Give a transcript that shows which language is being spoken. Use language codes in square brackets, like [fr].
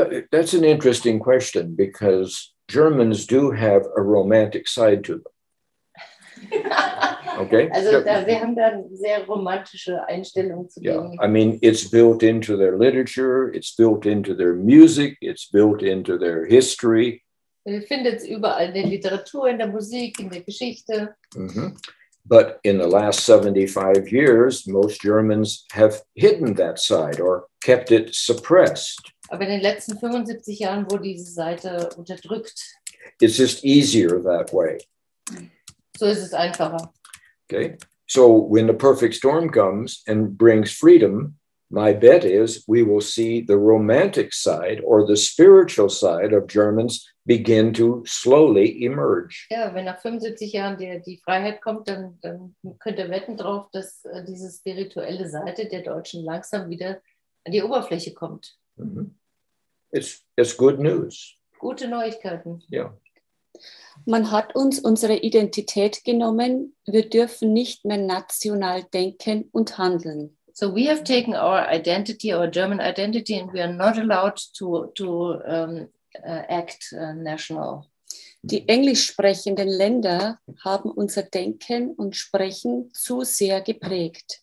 [en] That's an interesting question because Germans do have a romantic side to them. Okay. [de] Also wir haben da eine sehr romantische Einstellung zu dem. [en] I mean, it's built into their literature, it's built into their music, it's built into their history. [de] Wir finden es überall in der Literatur, in der Musik, in der Geschichte. Mm-hmm. [en] But in the last 75 years, most Germans have hidden that side or kept it suppressed. [de] Aber in den letzten 75 Jahren wurde diese Seite unterdrückt. [en] It's just easier that way. [de] So ist es einfacher. [en] Okay, so when the perfect storm comes and brings freedom, my bet is we will see the romantic side or the spiritual side of Germans begin to slowly emerge. [de] Ja, wenn nach 75 Jahren die Freiheit kommt, dann könnt ihr wetten drauf, dass diese spirituelle Seite der Deutschen langsam wieder an die Oberfläche kommt. [en] Mm-hmm. It's good news. [de] Gute Neuigkeiten. [en] Yeah. [de] Man hat uns unsere Identität genommen. Wir dürfen nicht mehr national denken und handeln. [en] So we have taken our identity, our German identity, and we are not allowed to act national. [de] Die englisch sprechenden Länder haben unser Denken und Sprechen zu sehr geprägt.